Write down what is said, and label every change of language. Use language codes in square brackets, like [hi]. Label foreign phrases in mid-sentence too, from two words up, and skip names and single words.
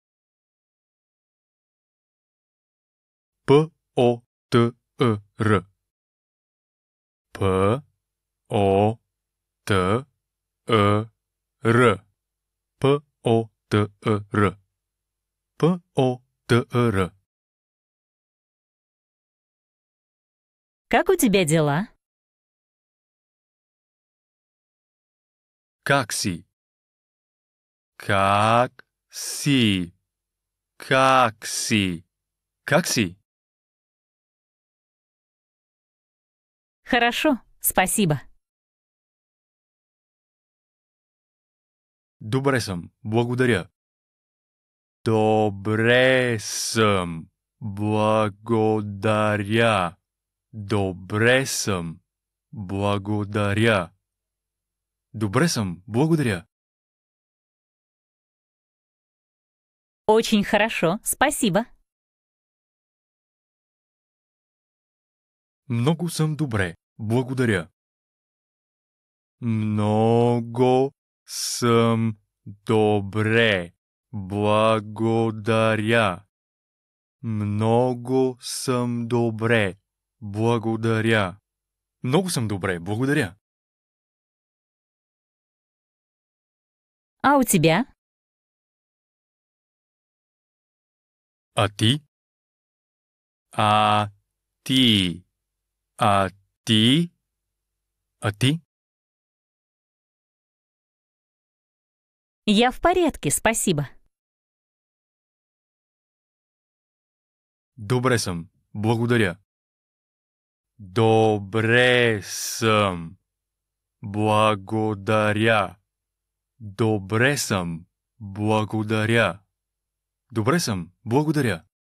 [bg] П-О-Т-Е-Р. П-О-Т-Е-Р. П-О-Т-Е-Р. П-О-Т-Е-Р. [ru] Как у тебя дела? [bg] Как си? Как си? Как си? Как си? [ru] Хорошо, спасибо. [bg] Добре съм, благодаря. Добре съм, Благодаря. Добре съм. Благодаря. Добре съм. Благодаря. [ru] Очень хорошо, спасибо. [bg] Много съм добре. Благодаря. Много съм добре. Благодаря. Много съм добре. Благодаря. Много съм добре. Благодаря. [ru] А у тебя? [bg] А ти? А ти? А ти? А ти? [ru] Я в порядке, спасибо. [bg] Добре съм. Благодаря. Добре съм. Благодаря. Добре съм. Благодаря. Добре съм. Благодаря.